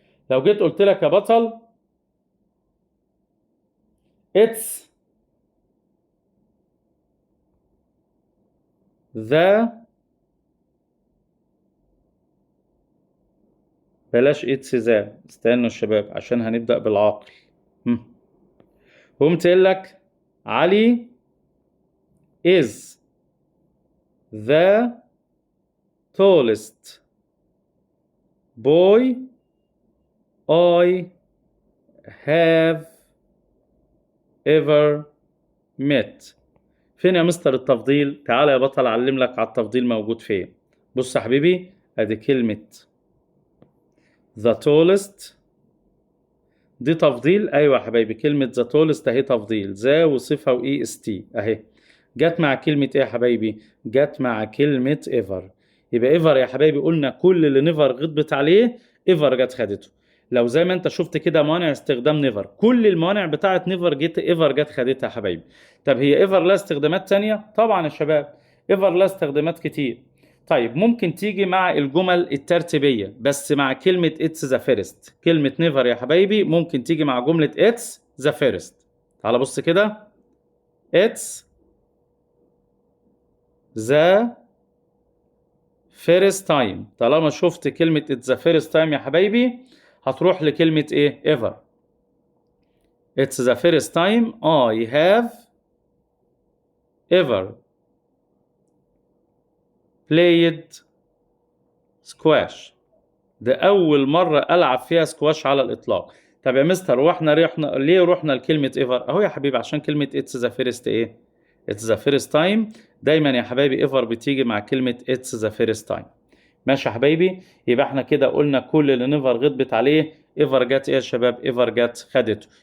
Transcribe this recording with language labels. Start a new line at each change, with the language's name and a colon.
Arabic: لو جيت قلت لك يا بطل it's the، بلاش it's the، استنوا الشباب عشان هنبدأ بالعاقل. قمت قايل لك
English: علي is the tallest boy I have ever met.
Arabic: فين يا مستر التفضيل؟ تعالى يا بطل اعلم لك على التفضيل موجود فين. بص يا حبيبي ادي كلمة the tallest دي تفضيل. ايوه يا حبايبي كلمة the tallest اهي تفضيل، ذا وصفة واي اس تي اهي. جت مع كلمة ايه يا حبايبي؟ جت مع كلمة ever. يبقى ever يا حبايبي قلنا كل اللي never غضبت عليه ever جت خدته. لو زي ما انت شفت كده مانع استخدام نيفر، كل الموانع بتاعت نيفر جت ايفر جت خدتها يا حبايبي. طب هي ايفر لها استخدامات تانية؟ طبعا يا شباب ايفر لها استخدامات كتير. طيب ممكن تيجي مع الجمل الترتيبية بس مع كلمة اتس ذا فيرست. كلمة نيفر يا حبايبي ممكن تيجي مع جملة اتس ذا فيرست. تعال بص كده اتس ذا فيرست تايم. طالما شفت كلمة اتس ذا فيرست تايم يا حبايبي هتروح لكلمة ايه؟ ever.
English: It's the first time I have ever played squash.
Arabic: ده أول مرة ألعب فيها سكواش على الإطلاق. طب يا مستر واحنا ليه رحنا لكلمة ever؟ أهو يا حبيبي عشان كلمة it's the first إيه؟
English: it's the first time.
Arabic: دايما يا حبايبي ever بتيجي مع كلمة
English: it's the first time.
Arabic: ماشي يا حبايبي؟ يبقى احنا كده قلنا كل اللي نيفر غضبت عليه ايفر جت ايه يا شباب؟ ايفر جت خدته.